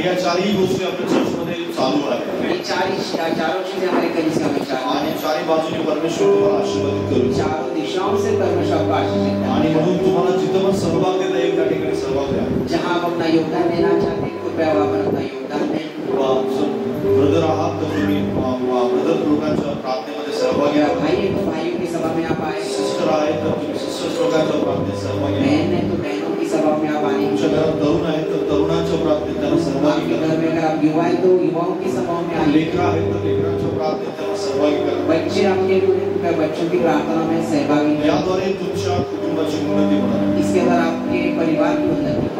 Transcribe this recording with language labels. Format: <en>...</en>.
<mr>या चारही गोष्टी आपल्या चर्चमध्ये चालू आहेत।</mr> <hi>ये चारों चीजें हमारे कलीसिया में चालू</hi> <mr>आणि चारही बाजूने परमेश्वर तुम्हाला आशीर्वादित करू,</mr> <hi>चारों दिशाओं से परमेश्वर आपको आशीषित करें।</hi> <mr>आणि म्हणून तुम्हाला जिथं पण सहभाग देता येईल त्या ठिकाणी सहभाग द्या।</mr> <hi>जहां आप अपना योगदान देना चाहते हैं कृपया वहां अपना योगदान दें।</hi> <mr>ब्रदर आहात तर तुम्ही ब्रदर लोकांच्या प्रार्थनेमध्ये सहभागी व्हा।</mr> <hi>भाइयों की सभा में आप आए,</hi> <mr>सिस्टर आहे तर तुम्ही सिस्टर्स लोकांच्या प्रार्थनेत सहभागी व्हा।</mr> <hi>बहन है तो बहनों की सभा में आप आए।</hi> <mr>तुमच्या घरात तरुण आहे तर तरुणांच्या प्रार्थनेत त्यांना सहभागी करा।</mr> <hi>घर में अगर आप युवा है तो युवाओं की सभा में आए।</hi> <mr>लेकरं आहे तर लेकरांच्या प्रार्थनेत त्यांना सहभागी करा।</mr> <hi>बच्चे आपके कृपया बच्चों की प्रार्थना में सहभागी</hi> <mr>व्हा। याद्वारे तुमच्या कुटुंबाची उन्नती होणार,</mr> <hi>इसके द्वारा आपके परिवार की उन्नती।</hi>